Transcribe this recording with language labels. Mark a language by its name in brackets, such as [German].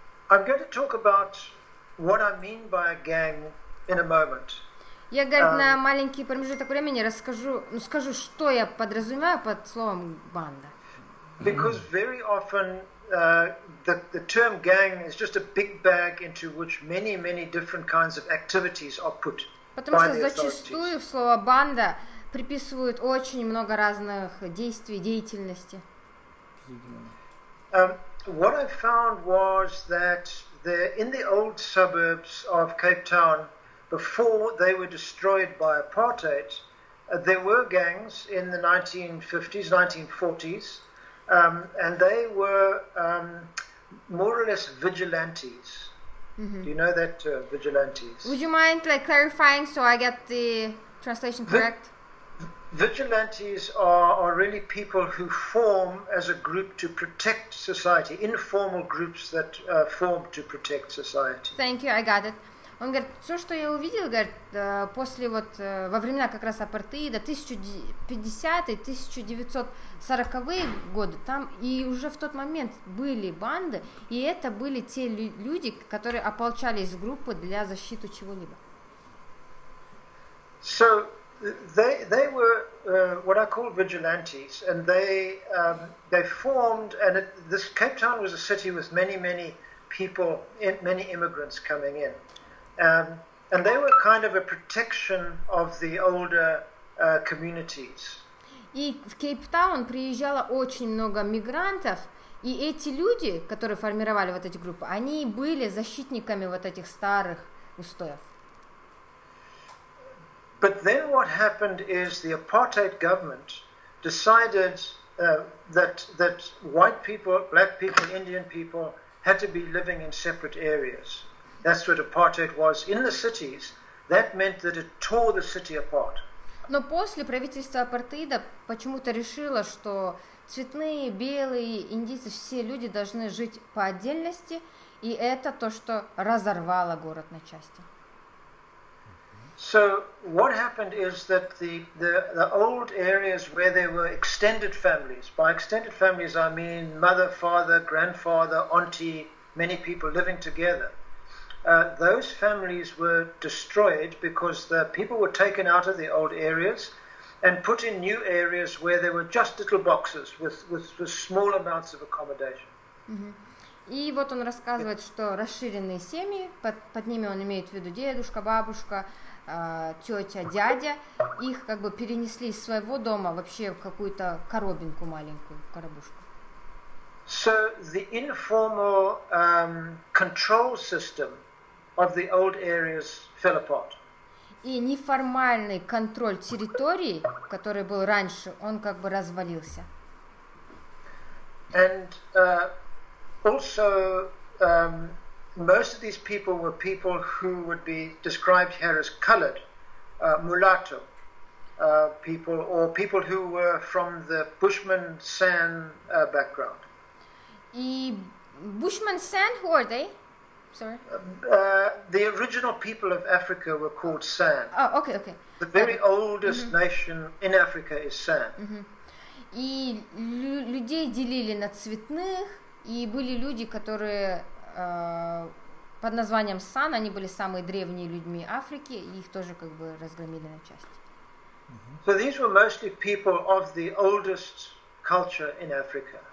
[English] I'm going to talk about what I mean by a gang in a moment. [Russian] Я, говорит, на маленький промежуток времени скажу, что я подразумеваю под словом банда. [English] Because very often the term gang is just a big bag into which many different kinds of activities are put. [Russian] Потому что зачастую в слово банда приписывают очень много разных действий, деятельности. [English] What I found was that in the old suburbs of Cape Town, before they were destroyed by apartheid, there were gangs in the 1950s, 1940s, and they were more or less vigilantes. Mm-hmm. Do you know that, vigilantes? Would you mind clarifying so I get the translation correct? Vigilantes are really people who form as a group to protect society, informal groups that form to protect society. Thank you, I got it. [Russian] Он говорит, все, что я увидел, говорит, после во времена как раз апартеида, 1050-е, 1940-е годы, там и уже в тот момент были банды, и это были те люди, которые ополчались в группы для защиты чего-либо. [English] So they were what I call vigilantes, and they formed, and this Cape Town was a city with many people, many immigrants coming in. And they were kind of a protection of the older communities. [Russian] И в Кейптаун приезжало очень много мигрантов, и эти люди, которые формировали вот эти группы, они были защитниками вот этих старых устоев. [English] But then what happened is the apartheid government decided that white people, black people, Indian people had to be living in separate areas. That's what apartheid was in the cities. That meant that it tore the city apart. [Russian] Но после правительство апартеида почему-то решило, что цветные, белые, индийцы, все люди должны жить по отдельности, и это то, что разорвало город на части. [English] So what happened is that the old areas where there were extended families, by extended families I mean mother, father, grandfather, auntie, many people living together. Those families were destroyed because the people were taken out of the old areas and put in new areas where there were just little boxes with small amounts of accommodation. Mm-hmm. [Russian] И вот он рассказывает, что расширенные семьи, под ними он имеет в виду дедушка, бабушка, тетя, дядя, их как бы перенесли из своего дома вообще в какую-то коробинку маленькую, коробушку. [English] So the informal control system of the old areas fell apart. [Russian] И неформальный контроль территории, который был раньше, он как бы развалился. [English] And also most of these people were people who would be described here as colored, mulatto people, or people who were from the Bushman San background. [Russian] И [English] Bushman San, who are they? Sorry. The original people of Africa were called San. Oh, okay. The very oldest nation in Africa is San. [Russian] И людей делили на цветных, и были люди, которые под названием Сан, они были самые древние людьми Африки, и их тоже как бы разгромили на части. [English] So these were mostly people of the oldest culture in Africa.